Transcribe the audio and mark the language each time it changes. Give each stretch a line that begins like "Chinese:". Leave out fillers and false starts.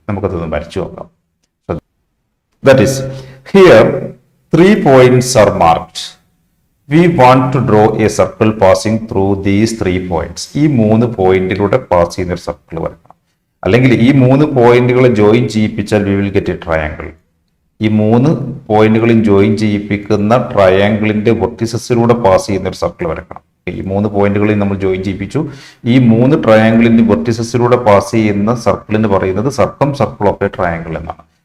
Malayalam: നമുക്കതൊന്ന് വരച്ചു നോക്കാം.
English: That is here 3 points are marked. We want to draw a circle passing through these 3 points.
Malayalam: ഈ 3 പോയിന്റിലൂടെ pass ചെയ്യുന്ന ഒരു സർക്കിൾ വരക്കണം. അല്ലെങ്കിൽ ഈ 3 പോയിന്റുകളെ join ചെയ്യിപ്പിച്ചാൽ
English: We will get a triangle.
Malayalam: ഈ 3 പോയിന്റുകളും ജോയിൻ ചെയ്യിപ്പിക്കുന്ന ട്രയാങ്കിളിന്റെ വെർട്ടിസസിലൂടെ പാസ് ചെയ്യുന്ന ഒരു സർക്കിൾ വരക്കണം. ഈ 3 പോയിന്റുകളിൽ നമ്മൾ ജോയിൻ ചെയ്യിപ്പിച്ചു. ഈ 3 ട്രയാങ്കിളിന്റെ വെർട്ടിസസിലൂടെ പാസ് ചെയ്യുന്ന സർക്കിളിന് പറയുന്നത് സർക്കം സർക്കിൾ ഓഫ് എ ട്രയാങ്കിൾ എന്നാണ്.